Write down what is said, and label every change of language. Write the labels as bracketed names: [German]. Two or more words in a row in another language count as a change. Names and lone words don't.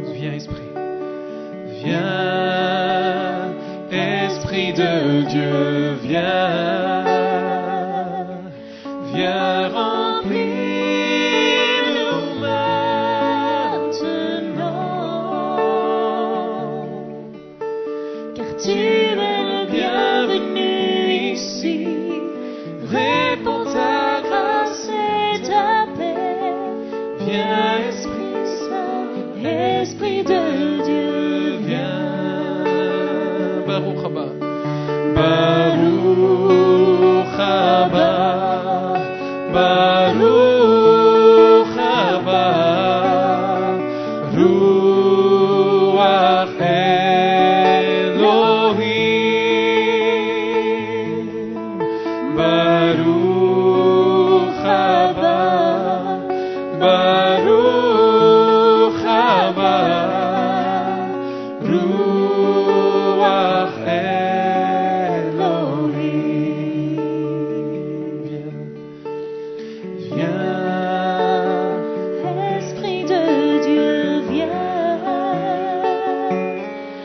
[French] Viens Esprit, viens Esprit de Dieu, viens, viens remplir-nous maintenant, car tu es le bienvenu ici. Réponds ta grâce et ta paix. Viens Esprit Saint, Esprit de Dieu, viens. [Hebrew] ברוך הבא ברוך הבא ברוך הבא רוח אלוהים. ברוך הבא ברוך הבא רוח אלוהים. [French] Viens, Esprit de Dieu, viens,